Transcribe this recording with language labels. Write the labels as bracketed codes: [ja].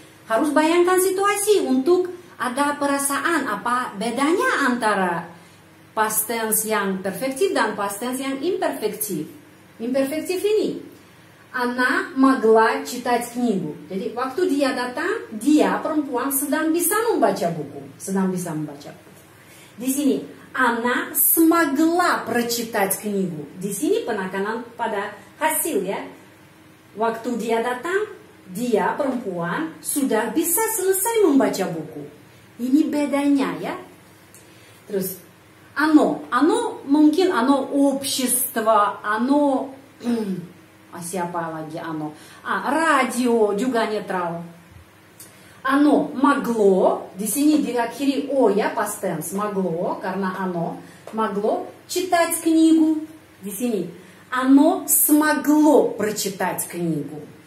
[id] Harus bayangkan situasi untuk ada perasaan apa bedanya antara past tense yang perfektif dan past tense yang imperfektif. Imperfektif ini. [ru] Она могла читать книгу. [id] Jadi waktu dia datang, dia perempuan sedang bisa membaca buku. Sedang bisa membaca buku. Di sini, [ru] она смогла прочитать книгу. [id] Di sini penekanan pada hasil ya. Waktu dia datang, dia perempuan sudah bisa selesai membaca buku. Ini bedanya ya. Terus оно mungkin [ru] оно общество, [id] оно siapa lagi оно? Radio juga netral. [ru] Оно могло, [id] di sini diakhiri o ya past tense, могло karena [ru] оно могло читать книгу. [id] Di sini [ru] оно смогло прочитать книгу.